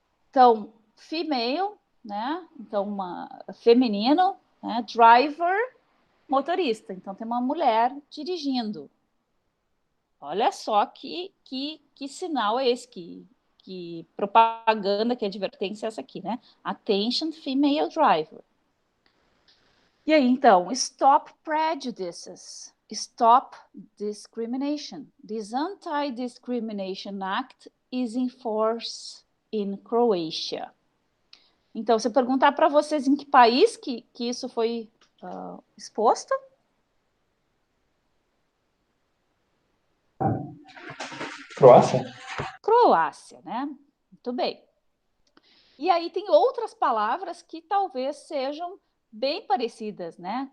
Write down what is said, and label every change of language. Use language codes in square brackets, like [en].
[pt] Então, female, né? Então, feminino, né? Driver, motorista. Então, tem uma mulher dirigindo. Olha só que sinal é esse, que propaganda, que advertência é essa aqui, né? [en] Attention, female driver. [pt] E aí, então, [en] stop prejudices, stop discrimination. This Anti-Discrimination Act is in force in Croatia. [pt] Então, se eu perguntar para vocês em que país que isso foi exposto? Croácia? Croácia, né? Muito bem. E aí tem outras palavras que talvez sejam bem parecidas, né?